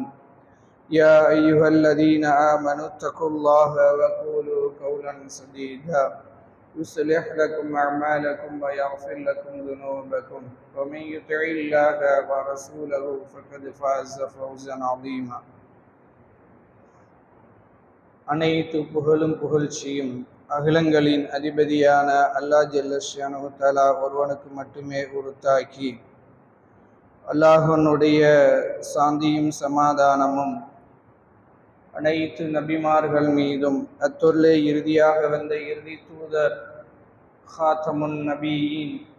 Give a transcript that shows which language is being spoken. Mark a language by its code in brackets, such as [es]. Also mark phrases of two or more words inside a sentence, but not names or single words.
[ar] يا أيها الذين آمنوا اتقوا الله وقولوا قولا سديدا يصلح لكم أعمالكم ويغفر لكم ذنوبكم ومن يطع الله ورسوله فقد فاز فوزا عظيما. [ta] அனைத்து புகழும் புகழ்ச்சியும் அகிலங்களின் அதிபதியான அல்லாஹ் [ar] جل شأنه تعالى [ta] ஒருவனுக்கு மட்டுமே உரித்தாக்கி அல்லாஹ்வுடைய சாந்தியும் சமாதானமும் அனைத்து நபிமார்கள் மீதும் அத்தொல்லை இறுதியாக வந்த இறுதி தூதர் [ar] خاتم النبيين